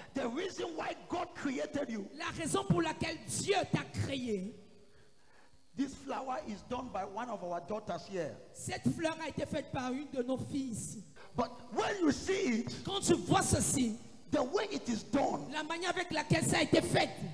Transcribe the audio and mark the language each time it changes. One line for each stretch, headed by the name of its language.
English: the reason why God created you,
French: la raison pour laquelle Dieu t'a créé,
English: this flower is done by one of our daughters here.
French: cette fleur a été faite par une de nos filles ici.
English: But when you see it,
French: Quand tu vois ceci,
English: the way it is done,
French: la manière avec laquelle ça a été fait,